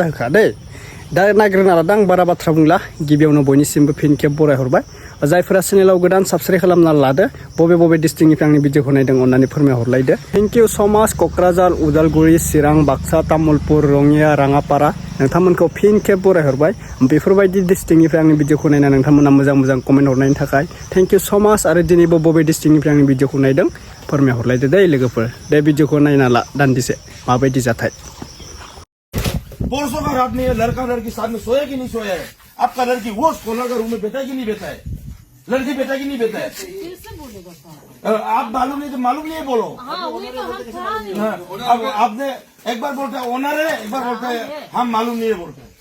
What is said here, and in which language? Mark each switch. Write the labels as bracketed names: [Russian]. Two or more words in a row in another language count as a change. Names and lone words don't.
[Bodo] होखा दै दा नागिरना लादों आं बारा बाथ्रा बुंला गिबियावनो बयनिसिमबो फिन खेब बरायहरबाय जायफोरा चेनेलाव गोदान साबस्क्राइब खालामना लादो बबे डिस्ट्रिक्टनिफ्राय आंनि भिडिअखौ नायदों अननानै फोरमायहरलायदो [English] thank you so much [Bodo] क'क्राझार उदालगुरि चिरां बाक्सा तामुलपुर रङिया राङापारा नोंथांमोनखौ फिन खेब बरायहरबाय बेफोरबायदि डिस्ट्रिक्टनिफ्राय आंनि भिडिअखौ नायना नोंथांमोना मोजां कमेन्ट हरनायनि थाखाय [English] thank you so much [Bodo] आरो दिनैबो बबे डिस्ट्रिक्टनिफ्राय आंनि भिडिअखौ नायदों फोरमायहरलायदो दै लोगोफोर दे भिडिअखौ नायना ला दान्दिसे माबायदि जाथाय [Hindi] पुरुषों का रात नहीं है, लड़का लड़की साथ में सोया कि नहीं सोया है? आपका लड़की वो कोना का रूम में बैठा है कि नहीं बैठा है? लड़की बैठा कि नहीं बैठा है? कैसे बोलेगा साहब? आप मालूम नहीं तो मालूम नहीं है बोलो। हाँ वही तो हम था नहीं। अब आपने एक बार बोलता है ओनर है, एक बार बोलता है हम मालूम नहीं है बोलते हैं।